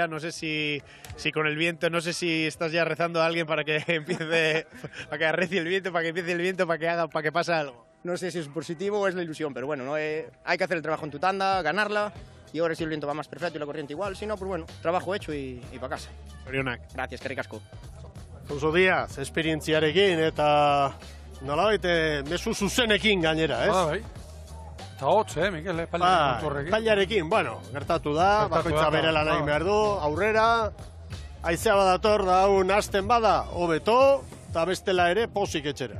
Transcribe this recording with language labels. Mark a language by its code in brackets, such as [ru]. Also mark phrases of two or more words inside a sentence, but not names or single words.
[es] No sé si con el viento, no sé si estás ya rezando a alguien para que empiece, para que arrecie el viento, para que empiece el viento, para que pase algo. No sé si es positivo o es la ilusión, pero bueno, hay que hacer el trabajo en tu tanda, ganarla. Y ahora si el viento va más perfecto y la corriente igual, si no, pues bueno, trabajo hecho y para casa. [eu] Orionak. [es] Gracias, [eu] eskerrik asko. Alfonso Díaz, esperientziarekin eta nolabait mezu zuzenekin gainera, ez? Bai. Eta hotz, Mikel, pailarekin. Pailarekin, bueno, gertatu da, bakoitza bere lan egin behar du, aurrera, haizea badator da un hasten bada, hobeto, eta bestela ere pozik etxera.